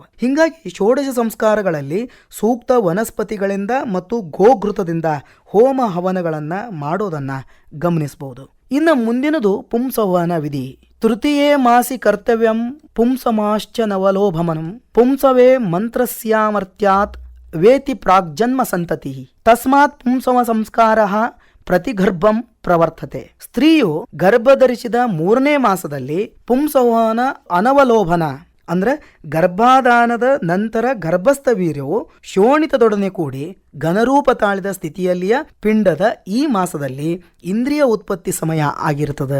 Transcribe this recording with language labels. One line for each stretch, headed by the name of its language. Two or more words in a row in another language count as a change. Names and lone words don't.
Kannada: ಹೀಗಾಗಿ ಷೋಡಶ ಸಂಸ್ಕಾರಗಳಲ್ಲಿ ಸೂಕ್ತ ವನಸ್ಪತಿಗಳಿಂದ ಮತ್ತು ಗೋಘೃತದಿಂದ ಹೋಮ ಹವನಗಳನ್ನು ಮಾಡೋದನ್ನು ಗಮನಿಸಬಹುದು. ಇನ್ನು ಮುಂದಿನದು ಪುಂಸವಹನ ವಿಧಿ.
Sanskrit: ತೃತೀಯೇ ಮಾಸಿ ಕರ್ತವ್ಯಂ ಪುಂಸಮಾಶ್ಚ ನವಲೋಭಮನಂ ಪುಂಸವೇ ಮಂತ್ರಸ್ಯಾಮರ್ತ್ಯಾತ್ ವೇತಿ ಪ್ರಾಗ್ಜನ್ಮ ಸಂತತಿ ತಸ್ಮಾತ್ ಪುಂಸವ ಸಂಸ್ಕಾರ ಪ್ರತಿಗರ್ಭಂ ಪ್ರವರ್ತತೆ.
Kannada: ಸ್ತ್ರೀಯು ಗರ್ಭಧರಿಸಿದ 3ನೇ ಮಾಸದಲ್ಲಿ ಪುಂಸವಹನ ಅನವಲೋಭನ ಅಂದ್ರೆ ಗರ್ಭಾಧಾನದ ನಂತರ ಗರ್ಭಸ್ಥ ವೀರ್ಯವು ಶೋಣಿತದೊಡನೆ ಕೂಡಿ ಘನರೂಪ ತಾಳಿದ ಸ್ಥಿತಿಯಲ್ಲಿಯ ಪಿಂಡದ ಈ ಮಾಸದಲ್ಲಿ ಇಂದ್ರಿಯ ಉತ್ಪತ್ತಿ ಸಮಯ ಆಗಿರುತ್ತದೆ.